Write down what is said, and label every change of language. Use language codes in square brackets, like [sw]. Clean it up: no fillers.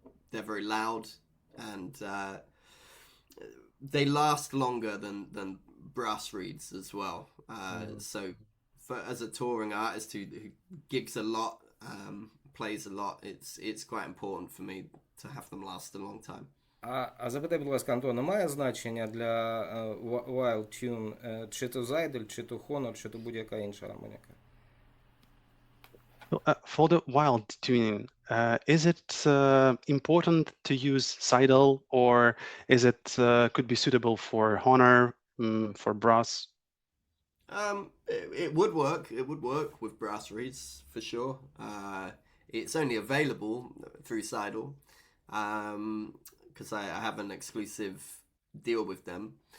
[en] They're very loud, and they last longer than brass reeds as well. So as a touring artist who gigs a lot, plays a lot, it's quite important for me to have them last a long time. [uk] А запитай, будь ласка, Антона, має значення для Wilde Tune, чи то Seydel, чи то Hohner, чи то будь-яка інша гармоніка? [en] For the Wilde tuning, is it important to use Seydel, or is it could be suitable for Hohner, for brass? It would work. It would work with brass reeds for sure. It's only available through Seydel, because I have an exclusive deal with them.